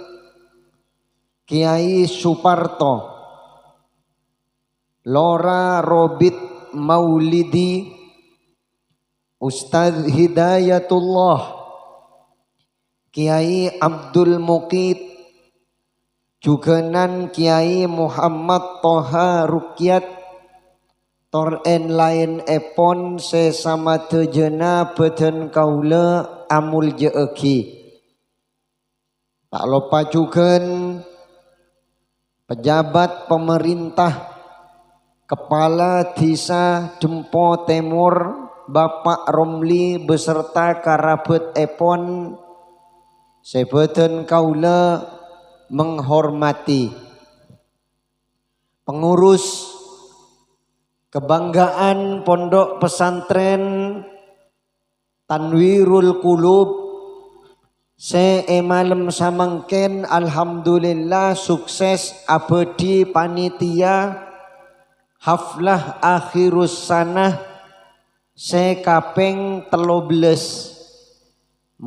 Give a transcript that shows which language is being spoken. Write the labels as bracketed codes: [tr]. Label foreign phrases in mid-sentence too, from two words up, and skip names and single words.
[mad] Kiai Suparto, Lora Robit Maulidi, Ustadz Hidayatullah, Kiai Abdul Muqid, jugenan Kiai Muhammad Toha Rukyat, toren lain epon sesama tejena beten kaula amul jeeki. Tak lupa jugen pejabat pemerintah, Kepala Desa Dempo Timur Bapak Romli beserta karabet epon sebeten kaula menghormati. Pengurus kebanggaan Pondok Pesantren Tanwirul Qulub se emalem samangken alhamdulillah sukses abadi panitia haflah akhirus sanah se kaping 13.